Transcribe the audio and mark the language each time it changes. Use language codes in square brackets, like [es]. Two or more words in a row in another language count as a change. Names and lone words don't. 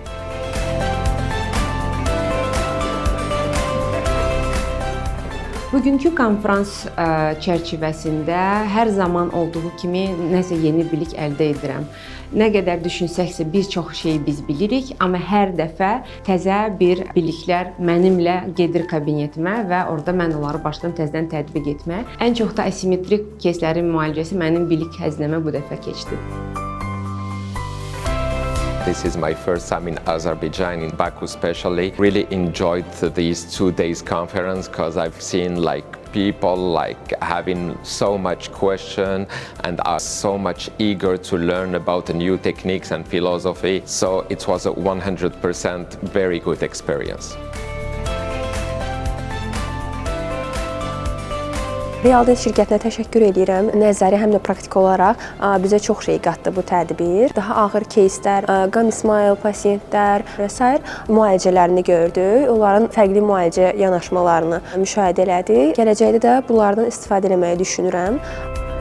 [az] Bugünkü konferans çərçivəsində hər zaman olduğu kimi nəsə yeni bilik əldə edirəm. Nə qədər düşünsəksə bir çox şeyi biz bilirik, amma hər dəfə təzə bir biliklər mənimlə gedir kabinetimə və orada mən onları başdan təzədən tətbiq etmək. Ən çox da asimetrik keyslərin müalicəsi mənim bilik xəzinəmə bu dəfə keçdi. [en] This is my first time in Azerbaijan, in Baku especially. Really enjoyed these 2 days conference because I've seen people having so much question and are so much eager to learn about the new techniques and philosophy. So it was a 100% very good experience. [az] Realdent şirkətinə təşəkkür edirəm. Nəzəri həm də praktiki olaraq bizə çox şey qatdı bu tədbir. Daha ağır keyslər, [en] gum smile [az] pasiyentlər və s. müalicələrini gördük. Onların fərqli müalicə yanaşmalarını müşahidə elədik. Gələcəkdə də bunlardan istifadə etməyi düşünürəm.